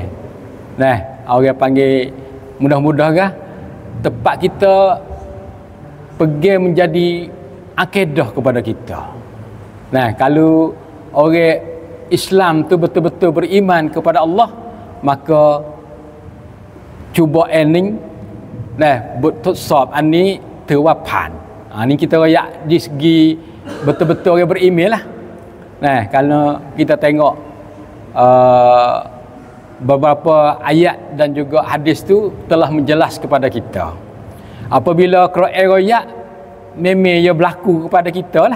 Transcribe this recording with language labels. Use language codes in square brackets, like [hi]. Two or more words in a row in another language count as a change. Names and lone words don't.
[ms] Orang panggil mudah-mudahan tempat kita pegang menjadi akidah kepada kita. Kalau orang Islam tu betul-betul beriman kepada Allah, maka cubaan ni bot [th] ทดสอบอันนี้ถือว่าผ่าน [ms] ni kita royak di segi betul-betul orang beriman lah. Kalau kita tengok beberapa ayat dan juga hadis tu telah menjelas kepada kita. Apabila Quran royak, memang ia berlaku kepada kita lah.